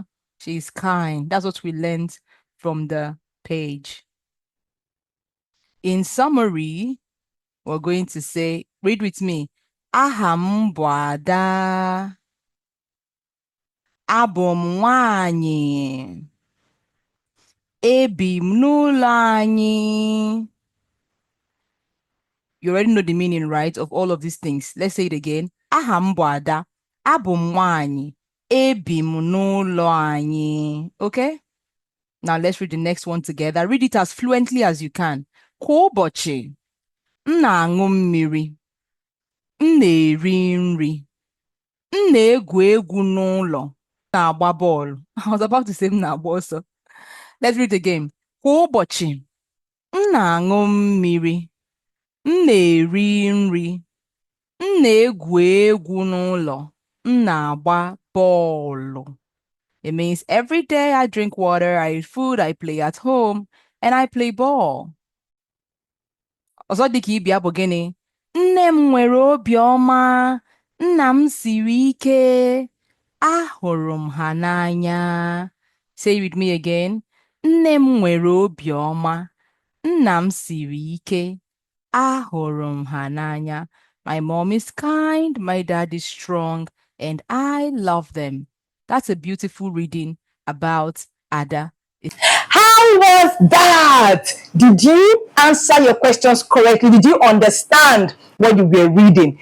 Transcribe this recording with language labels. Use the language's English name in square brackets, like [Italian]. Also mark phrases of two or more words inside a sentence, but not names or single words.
[English] She's kind. That's what we learned from the page. In summary, we're going to say, read with me. [Igbo] Aha m bụ Ada. Abụ m nwanyị. Ebi m n'ụlọ anyị. [English] You already know the meaning, right, of all of these things. Let's say it again. [Igbo] Aha m bụ Ada. Abụ m nwanyị. Ebi m n'ụlọ anyị. [English] Okay? Now let's read the next one together. Read it as fluently as you can. [Igbo] Kwa ụbọchị, m na-aṅụ mmiri. M na-eri nri. M na-egwu egwu n'ụlọ. M na-agba bọọlụ. [English] I was about to say [Igbo] m na-agba ọsọ. [English] Let's read it again. [Igbo] Kwa ụbọchị, m na-aṅụ mmiri. M na-eri nri. M na-egwu egwu n'ụlọ. M na-agba bọọlụ. [English] It means every day I drink water, I eat food, I play at home, and I play ball. [Igbo] Ọzọ dịka ibia bụ gịnị? Nne m nwere obiọma. Nna m siri ike. Ahụrụ m ha n'anya. [English] Say with me again. [Igbo] Nne m nwere obiọma. Nna m siri ike. Ahụrụ m ha n'anya. [English] My mom is kind, my dad is strong, and I love them. That's a beautiful reading about Ada. How was that? Did you answer your questions correctly? Did you understand what you were reading?